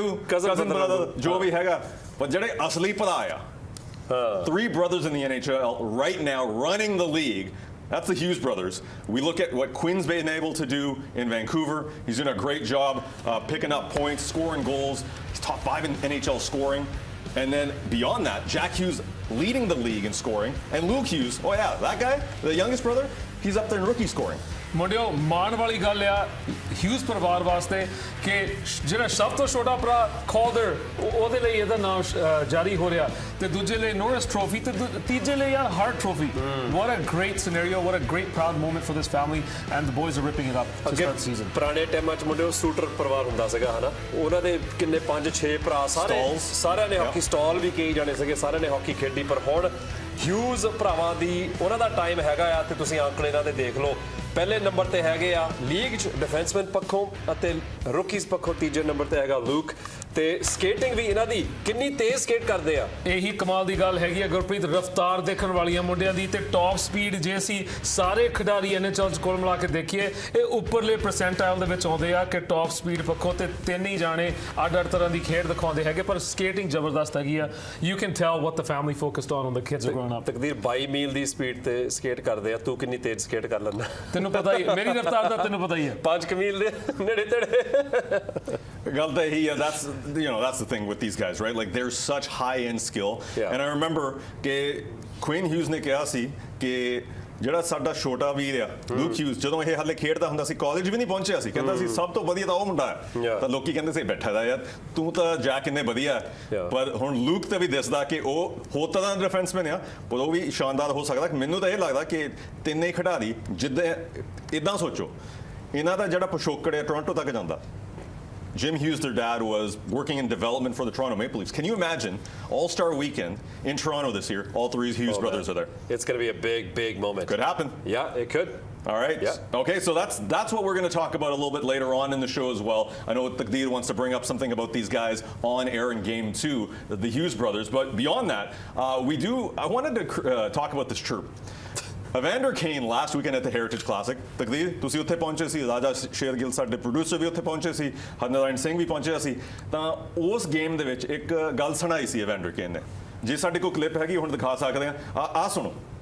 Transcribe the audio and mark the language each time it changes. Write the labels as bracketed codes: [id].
[pa] Cousin brother ਜੋ ਵੀ ਹੈਗਾ ਪਰ ਜਿਹੜੇ ਅਸਲੀ ਭਰਾ ਆ [en] 3 brothers in the NHL right now running the league. That's the Hughes brothers. We look at what Quinn's been able to do in Vancouver. He's doing a great job picking up points, scoring goals. He's top 5 in NHL scoring. And then beyond that, Jack Hughes leading the league in scoring. And Luke Hughes, oh yeah, that guy, the youngest brother, he's up there in rookie scoring. [pa] ਮੁੰਡਿਓ ਮਾਣ ਵਾਲੀ ਗੱਲ ਆ Hughes ਪਰਿਵਾਰ ਵਾਸਤੇ ਕਿ ਜਿਹੜਾ ਸਭ ਤੋਂ ਛੋਟਾ ਭਰਾ ਕੌਲਡਰ ਉਹਦੇ ਲਈ ਇਹਦਾ ਨਾਮ ਜਾਰੀ ਹੋ ਰਿਹਾ ਤੇ ਦੂਜੇ ਲਈ ਨੋਰਿਸ ਟਰੋਫੀ ਤੇ ਤੀਜੇ ਲਈ ਯਾਰ heart trophy. [en] What a great scenario, what a great proud moment for this family, and the boys are ripping it up to start the season. [pa] ਪੁਰਾਣੇ ਟਾਈਮਾਂ 'ਚ ਮੁੰਡਿਓ ਸੂਟਰ ਪਰਿਵਾਰ ਹੁੰਦਾ ਸੀਗਾ ਹਨਾ, ਉਹਨਾਂ ਦੇ ਕਿੰਨੇ 5-6 ਭਰਾ ਸਾਰਿਆਂ ਨੇ ਹਾਕੀ ਸਟਾਲ ਵੀ ਕਈ ਜਾਣੇ ਸੀਗੇ, ਸਾਰਿਆਂ ਨੇ ਹਾਕੀ ਖੇਡੀ. ਪਰ ਹੁਣ ਹਿਊਜ਼ ਭਰਾਵਾਂ ਦੀ ਉਹਨਾਂ ਦਾ ਟਾਈਮ ਹੈਗਾ ਆ ਤੇ ਤੁਸੀਂ ਆਂਕੜੇ ਇਹਨਾਂ ਦੇ ਦੇਖ ਲਓ. ਪਹਿਲੇ ਨੰਬਰ ਤੇ ਹੈਗੇ ਆ ਲੀਗ 'ਚ ਡਿਫੈਂਸਮੈਨ ਪੱਖੋਂ ਅਤੇ ਰੂਕੀਜ਼ ਪੱਖੋਂ ਤੀਜੇ ਨੰਬਰ ਤੇ ਹੈਗਾ ਲੂਕ. ਤੇ ਸਕੇਟਿੰਗ ਵੀ ਇਹਨਾਂ ਦੀ ਕਿੰਨੀ ਤੇਜ਼ ਸਕੇਟ ਕਰਦੇ ਆ. ਇਹੀ ਕਮਾਲ ਦੀ ਗੱਲ ਹੈਗੀ ਆ ਗੁਰਪ੍ਰੀਤ, ਰਫ਼ਤਾਰ ਦੇਖਣ ਵਾਲੀਆਂ ਮੁੰਡਿਆਂ ਦੀ ਤੇ ਟੌਪ ਸਪੀਡ ਜੇ ਅਸੀਂ ਸਾਰੇ ਖਿਡਾਰੀ NHL 'ਚ ਕੋਲ ਮਿਲਾ ਕੇ ਦੇਖੀਏ ਇਹ ਉੱਪਰਲੇ ਪਰਸੈਂਟਾਈਲ ਦੇ ਵਿੱਚ ਆਉਂਦੇ ਆ ਕਿ ਟੌਪ ਸਪੀਡ ਪੱਖੋਂ ਤੇ 3 ਹੀ ਜਾਣੇ ਅੱਡ-ਅੱਡ ਤਰ੍ਹਾਂ ਦੀ ਖੇਡ ਦਿਖਾਉਂਦੇ ਹੈਗੇ. ਪਰ ਸਕੇਟਿੰਗ ਜ਼ਬਰਦਸਤ ਹੈਗੀ ਆ. [en] You can tell what the family focused on the kids are growing up. [pa] ਤਕਦੀਰ 22 ਮੀਲ ਦੀ ਸਪੀਡ ਤੇ ਸਕੇਟ ਕਰਦੇ ਆ. ਤੂੰ ਕਿੰਨੀ ਤੇਜ਼ ਸਕੇਟ ਕਰ ਲੈਂਦਾ? ਤੈਨੂੰ ਪਤਾ ਹੀ ਮੇਰੀ ਰਫ਼ਤਾਰ ਦਾ ਤੈਨੂੰ ਪਤਾ ਹੀ ਹੈ 5 ਮੀਲ ਦੇ ਨੇੜੇ ਤੇੜੇ. ਗੱਲ ਤਾਂ ਇਹੀ ਆ. [en] That's the thing with these guys, right? Like, there's such high-end skill. Yeah. And I remember [pa] ਕਿ Quinn Hughes ਨੇ ਕਿਹਾ ਸੀ ਕਿ ਜਿਹੜਾ ਸਾਡਾ ਛੋਟਾ ਵੀਰ ਆ ਲੂਕ ਹਿਊਜ਼ ਜਦੋਂ ਇਹ ਹਾਲੇ ਖੇਡਦਾ ਹੁੰਦਾ ਸੀ ਕਾਲਜ ਵੀ ਨਹੀਂ ਪਹੁੰਚਿਆ ਸੀ ਕਹਿੰਦਾ ਸੀ ਸਭ ਤੋਂ ਵਧੀਆ ਤਾਂ ਉਹ ਮੁੰਡਾ ਹੈ ਤਾਂ ਲੋਕੀ ਕਹਿੰਦੇ ਸੀ ਬੈਠਾ ਦਾ ਯਾਰ ਤੂੰ ਤਾਂ ਜਾ ਕਿੰਨੇ ਵਧੀਆ ਪਰ ਹੁਣ ਲੂਕ ਤੇ ਵੀ ਦਿਸਦਾ ਕਿ ਉਹ ਹੋਰ ਤਰ੍ਹਾਂ ਦਾ ਡਿਫੈਂਸਮੈਨ ਆ ਪਰ ਉਹ ਵੀ ਸ਼ਾਨਦਾਰ ਹੋ ਸਕਦਾ. ਮੈਨੂੰ ਤਾਂ ਇਹ ਲੱਗਦਾ ਕਿ ਤਿੰਨੇ ਖਿਡਾਰੀ ਜਿੱਦਾਂ ਇੱਦਾਂ ਸੋਚੋ ਇਹਨਾਂ ਦਾ ਜਿਹੜਾ ਪਿਛੋਕੜ ਹੈ ਟੋਰਾਂਟੋ ਤੱਕ ਜਾਂਦਾ. [en] Jim Hughes, their dad, was working in development for the Toronto Maple Leafs. Can you imagine All-Star Weekend in Toronto this year? All 3 Hughes brothers are there. It's going to be a big, big moment. Could happen. Yeah, it could. All right. Yeah. Okay, so that's what we're going to talk about a little bit later on in the show as well. I know Taqdeer wants to bring up something about these guys on air in Game 2, the Hughes brothers. But beyond that, I wanted to talk about this chirp. Evander Kane last weekend at the Heritage Classic. [pa] Taqdeer, ਤੁਸੀਂ ਉੱਥੇ ਪਹੁੰਚੇ ਸੀ, ਰਾਜਾ ਸ਼ੇਰਗਿੱਲ ਸਾਡੇ producer ਵੀ ਉੱਥੇ ਪਹੁੰਚੇ ਸੀ, ਹਰਨਾਰਾਇਣ ਸਿੰਘ ਵੀ ਪਹੁੰਚਿਆ ਸੀ ਤਾਂ ਉਸ ਗੇਮ ਦੇ ਵਿੱਚ ਇੱਕ ਗੱਲ ਸੁਣਾਈ ਸੀ ਐਵੈਂਡਰ ਕੇਨ ਨੇ. ਜੇ ਸਾਡੇ ਕੋਲ ਕਲਿੱਪ ਹੈਗੀ ਹੁਣ ਦਿਖਾ ਸਕਦੇ ਆ. ਆ ਸੁਣੋ.